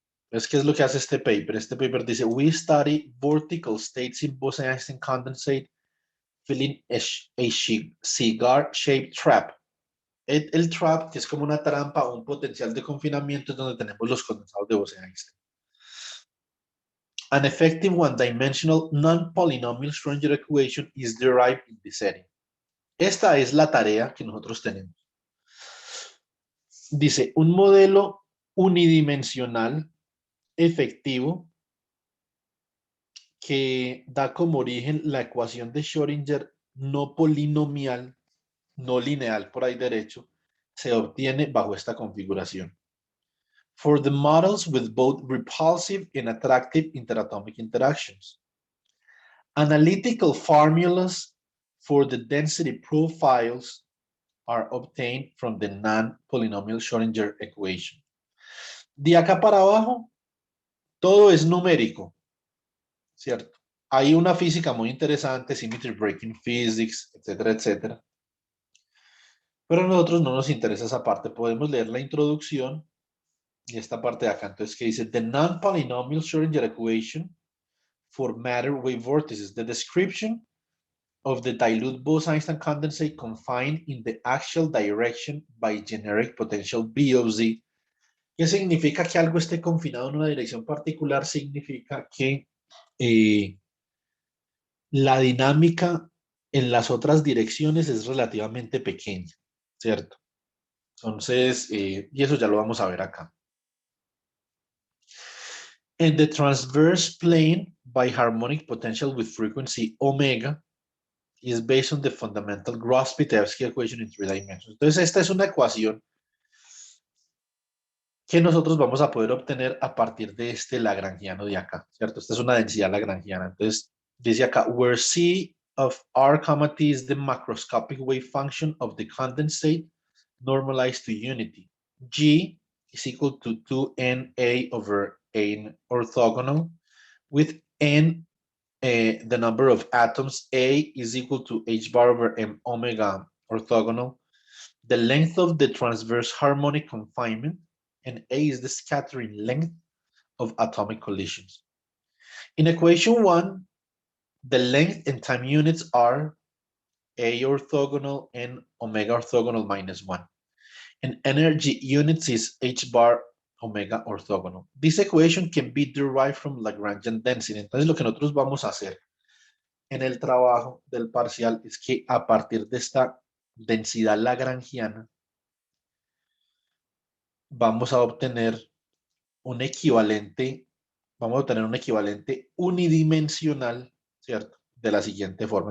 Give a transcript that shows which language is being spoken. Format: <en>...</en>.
<es>Entonces, ¿qué es lo que hace este paper? Este paper dice,</es> <en>we study vortical states in Bose-Einstein condensate filling a cigar-shaped trap.</en> <es>El trap, que es como una trampa o un potencial de confinamiento, es donde tenemos los condensados de Bose-Einstein.</es> <en>An effective one-dimensional non-polynomial Schrödinger equation is derived in this setting.</en> <es>Esta es la tarea que nosotros tenemos. Dice, un modelo unidimensional efectivo que da como origen la ecuación de Schrödinger no polinomial, no lineal por ahí derecho, se obtiene bajo esta configuración.</es> <en>For the models with both repulsive and attractive interatomic interactions. Analytical formulas for the density profiles are obtained from the non-polynomial Schrödinger equation.</en> <es>De acá para abajo, todo es numérico, ¿cierto? Hay una física muy interesante,</es> <en>symmetry breaking physics,</en> <es>etcétera, etcétera. Pero a nosotros no nos interesa esa parte. Podemos leer la introducción y esta parte de acá, entonces, que dice,</es> <en>the non-polynomial Schrödinger equation for matter wave vortices, the description of the dilute Bose-Einstein condensate confined in the axial direction by generic potential B of Z.</en> <es>¿Qué significa que algo esté confinado en una dirección particular? Significa que la dinámica en las otras direcciones es relativamente pequeña, ¿cierto? Entonces, y eso ya lo vamos a ver acá.</es> <en>And the transverse plane by harmonic potential with frequency omega is based on the fundamental Gross-Pitevsky equation in 3 dimensions.</en> <es>Entonces, esta es una ecuación que nosotros vamos a poder obtener a partir de este lagrangiano de acá, ¿cierto? Esta es una densidad lagrangiana. Entonces, dice acá,</es> <en>where C of R, T is the macroscopic wave function of the condensate normalized to unity. G is equal to 2NA over N orthogonal, with N, the number of atoms. A is equal to H bar over M omega orthogonal. The length of the transverse harmonic confinement, and A is the scattering length of atomic collisions. In equation 1, the length and time units are A orthogonal and omega orthogonal minus 1. And energy units is H bar omega orthogonal. This equation can be derived from Lagrangian density.</en> <es>Entonces, lo que nosotros vamos a hacer en el trabajo del parcial es que a partir de esta densidad lagrangiana vamos a obtener un equivalente, vamos a obtener un equivalente unidimensional, ¿cierto? De la siguiente forma.</es>